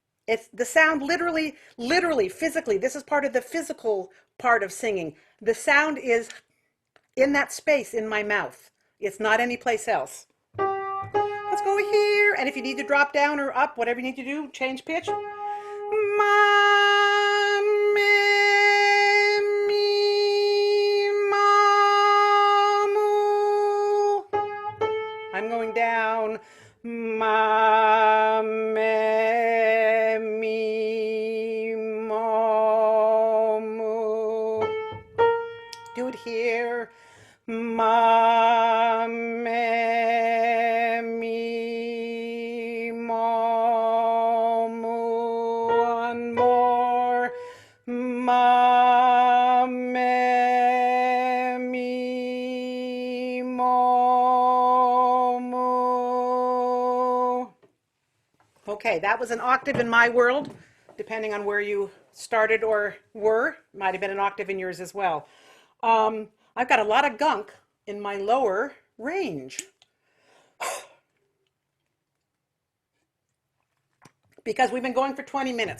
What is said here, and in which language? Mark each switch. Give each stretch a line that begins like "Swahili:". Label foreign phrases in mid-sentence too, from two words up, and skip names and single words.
English: It's the sound literally, physically. This is part of the physical part of singing. The sound is in that space in my mouth. It's not anyplace else. Let's go here. And if you need to drop down or up, whatever you need to do, change pitch. Ma, me, me, ma, mu. I'm going down. Ma, me, me, ma, mu. Do it here. Ma, me, me, ma, mu. One more. Ma, me, me, ma, mu. Okay, that was an octave in my world, depending on where you started or were. Might have been an octave in yours as well. I've got a lot of gunk in my lower range because we've been going for 20 minutes.